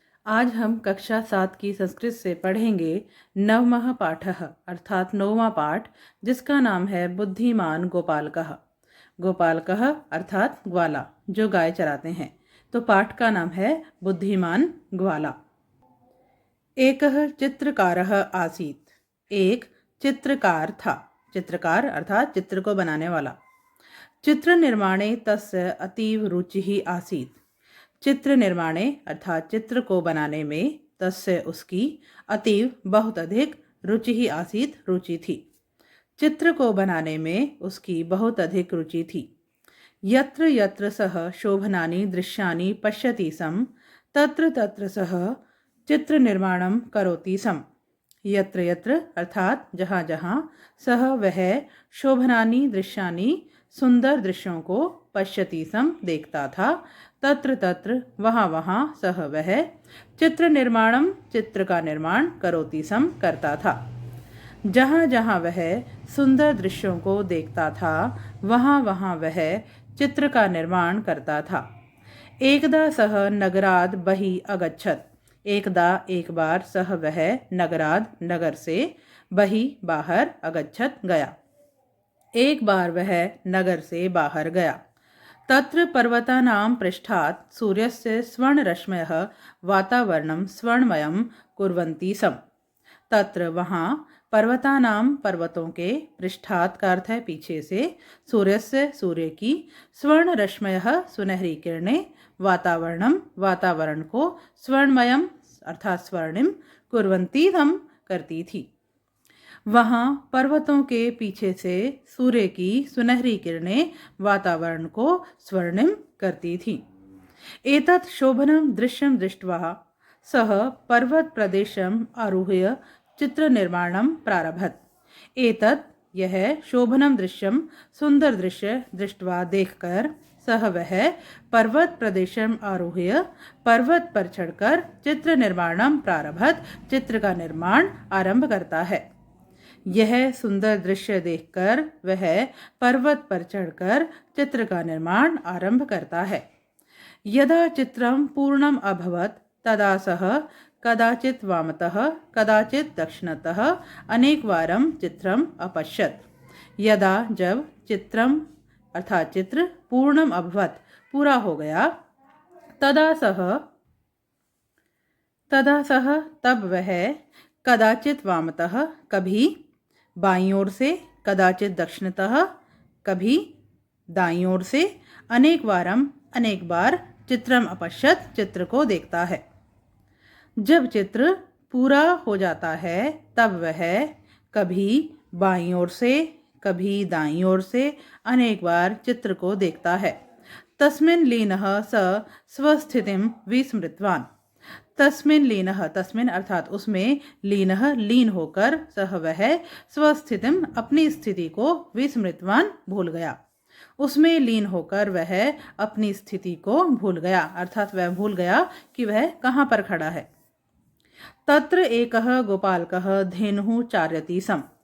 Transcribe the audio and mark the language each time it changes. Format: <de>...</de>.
<hi>आज हम कक्षा 7 की संस्कृत से पढ़ेंगे नवमः पाठः अर्थात 9वां पाठ, जिसका नाम है बुद्धिमान गोपालकः। गोपालकः अर्थात ग्वाला, जो गाय चराते हैं। तो पाठ का नाम है बुद्धिमान ग्वाला।</hi> <sa>एकः चित्रकारः आसीत्।</sa> <hi>एक चित्रकार था। चित्रकार अर्थात चित्र को बनाने वाला।</hi> <sa>चित्र निर्माणे तस्य अतीव रुचिः आसीत्।</sa> <hi>चित्र निर्माणे अर्थात चित्र को बनाने में तस्य उसकी अतीव बहुत अधिक रुचि ही आसीत रुचि थी। चित्र को बनाने में उसकी बहुत अधिक रुचि थी।</hi> <sa>यत्र यत्र सः शोभनानि दृश्यानि पश्यति स्म तत्र तत्र सः चित्र निर्माणं करोति स्म।</sa> <hi>यत्र यत्र अर्थात जहाँ जहाँ, सह वह</hi> <sa>शोभनानि दृश्यानि</sa> <hi>सुंदर दृश्यों को</hi> <sa>पश्यति स्म</sa> <hi>देखता था, तत्र तत्र वहाँ वहाँ, सह वह चित्र निर्माणम चित्र का निर्माण</hi> <sa>करोति स्म</sa> <hi>करता था। जहाँ जहाँ वह सुंदर दृश्यों को देखता था, वहाँ वहाँ वह चित्र का निर्माण करता था।</hi> <sa>एकदा सह नगराद बहि अगच्छत। एकदा</sa> <hi>एक बार,</hi> <sa>सह वह नगराद</sa> <hi>नगर से,</hi> <sa>बहि बाहर, अगच्छत गया।</sa> <hi>एक बार वह नगर से बाहर गया।</hi> <sa>तत्र पर्वतानां पृष्ठात् सूर्यस्य स्वर्णरश्मयः वातावरणं स्वर्णमयं कुर्वन्ति स्म।</sa> <hi>तत्र वहाँ, पर्वतानां पर्वतों के, पृष्ठात् का अर्थ है पीछे से, सूर्यस्य सूर्य की, स्वर्णरश्मयः सुनहरी किरणें, वातावरणम वातावरण को, स्वर्णमयम अर्थात स्वर्णिम,</hi> <sa>कुर्वन्ति स्म</sa> <hi>करती थी। वहाँ पर्वतों के पीछे से सूर्य की सुनहरी किरणें वातावरण को स्वर्णिम करती थी।</hi> <sa>एतत् शोभनं दृश्यं दृष्ट्वा सः पर्वत प्रदेशम् आरुह्य चित्र निर्माणं प्रारभत।</sa> <hi>एतत् यह</hi> <sa>शोभनम दृश्यम</sa> <hi>सुंदर दृश्य दृष्ट्वा देखकर, सह वह</hi> <sa>पर्वत प्रदेशम आरुह्य</sa> <hi>पर्वत पर चढ़कर चित्र निर्माणम प्रारभत चित्र का निर्माण आरंभ करता है। यह सुंदर दृश्य देखकर वह पर्वत पर चढ़कर चित्र का निर्माण आरंभ करता है।</hi> <sa>यदा चित्रं पूर्णम अभवत तदा सः कदाचित् वामतः कदाचित् दक्षिणतः अनेकवारं चित्रम अपश्यत।</sa> <hi>यदा जब चित्रम अर्थात चित्र</hi> <sa>पूर्णम अभवत</sa> <hi>पूरा हो गया, तदा सह तब वह कदाचित् वामतः कभी बाईं ओर से, कदाचित् दक्षिणतः कभी दाईं ओर से, अनेक बार</hi> <sa>चित्रम अपश्यत</sa> <hi>चित्र को देखता है। जब चित्र पूरा हो जाता है तब वह कभी बाईं ओर से कभी दाईं ओर से अनेक बार चित्र को देखता है।</hi> <sa>तस्मिन् लीनः स स्वस्थितिं विस्मृतवान्।</sa> <hi>तस्मिन् लीनः, तस्मिन् अर्थात उसमें, लीनः लीन होकर, सह वह स्वस्थितिम अपनी स्थिति को, विस्मृतवान भूल गया। उसमें लीन होकर वह अपनी स्थिति को भूल गया, अर्थात वह भूल गया कि वह कहाँ पर खड़ा है।</hi> <sa>तत्र एकः गोपालकः धेनुः चारयति स्म।</sa>